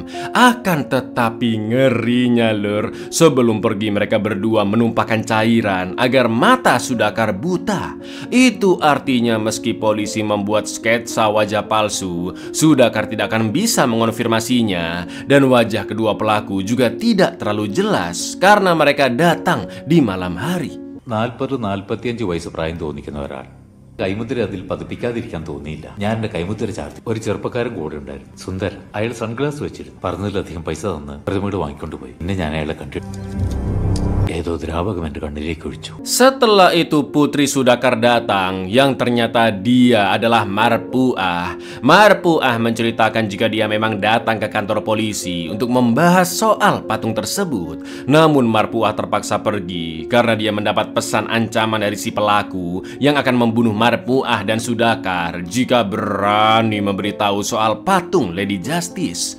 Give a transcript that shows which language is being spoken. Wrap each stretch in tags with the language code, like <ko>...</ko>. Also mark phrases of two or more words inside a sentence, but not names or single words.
<id>Akan tetapi ngerinya lur, sebelum pergi mereka berdua menumpahkan cairan agar mata Sudhakar buta. Itu artinya meski polisi membuat sketsa wajah palsu, Sudhakar tidak akan bisa mengonfirmasinya, dan wajah kedua pelaku juga tidak terlalu jelas karena mereka datang di malam hari.</id> <ml>40-45 വയസ്സ് പ്രായം തോന്നിക്കുന്ന ഒരാൾ കൈമുദ്ര അതിൽ പതിപ്പിക്കാതിരിക്കാൻ തോന്നിയില്ല. ഞാൻ എന്റെ കൈമുദ്ര ചാർത്തി. ഒരു ചെറുപ്പക്കാരൻ കൂടെ ഉണ്ടായിരുന്നു, സുന്ദരൻ. അയാൾ സൺഗ്ലാസ് വെച്ചിരുന്നു. പറഞ്ഞതിലധികം പൈസ തന്ന് പ്രതിമയോട് വാങ്ങിക്കൊണ്ടുപോയി. പിന്നെ ഞാൻ അയാളെ കണ്ടു.</ml> <id>Setelah itu putri Sudhakar datang, yang ternyata dia adalah Marpuah. Marpuah menceritakan jika dia memang datang ke kantor polisi untuk membahas soal patung tersebut. Namun Marpuah terpaksa pergi karena dia mendapat pesan ancaman dari si pelaku yang akan membunuh Marpuah dan Sudhakar jika berani memberitahu soal patung Lady Justice.</id>